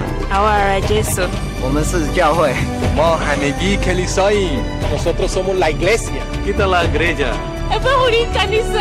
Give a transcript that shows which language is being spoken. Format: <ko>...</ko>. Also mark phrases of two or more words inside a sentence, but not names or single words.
<es>Ahora Jesu.</es> <zh>我们是教会。</zh> <fa>ما همگی کلیساییم.</fa> <es>Nosotros somos la iglesia.</es> <id>Kita lah gereja.</id> <sw>Epa uri kanisa.</sw>